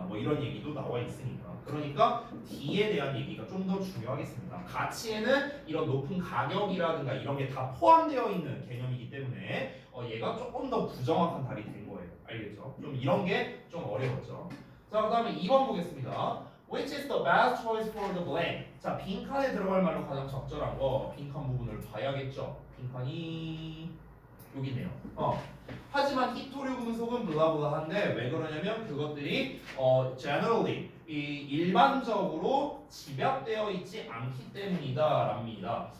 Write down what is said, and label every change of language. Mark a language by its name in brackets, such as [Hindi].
[Korean] 뭐 이런 얘기도 나와 있으니까. 그러니까 D에 대한 얘기가 좀 더 중요하겠습니다. 가치에는 이런 높은 가격이라든가 이런 게 다 포함되어 있는 개념이기 때문에 얘가 조금 더 부정확한 답이 된 거예요. 알겠죠? 좀 이런 게 좀 어려웠죠. 자, 그 다음에 2번 보겠습니다. [English] Which is the best choice for the blank? [Korean] 자, 빈칸에 들어갈 말로 가장 적절한 거 빈칸 부분을 봐야겠죠. 빈칸이 여기네요. 하지만 히토류 금속은 블라블라한데 왜 그러냐면 그것들이 generally 이 일반적으로 집약되어 있지 않기 때문이다랍니다.